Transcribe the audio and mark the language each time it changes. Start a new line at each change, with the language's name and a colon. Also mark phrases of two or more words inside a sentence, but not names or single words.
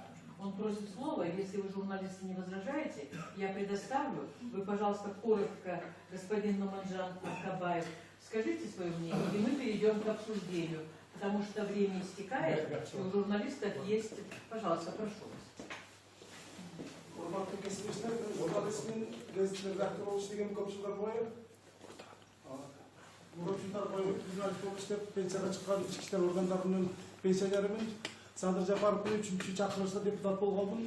Russian: Он просит слова, если вы, журналисты, не возражаете, я предоставлю. Вы, пожалуйста, коротко, господин Нуманджан Кабаев, скажите свое мнение, и мы перейдем к обсуждению, потому что время истекает, и у журналистов есть... Пожалуйста, прошу вас.
Kyrgyz: Урматтуу кесиптештер, журналистмин, газеттин редактор болуш деген көп жылдар бою. Көп жылдар бою журналист болуп иштеп, пенсияга чыккан ички иштер органдарынын пенсионеримин. Садыр Жапаровдун 3-чү чакырылышта депутат болгондум.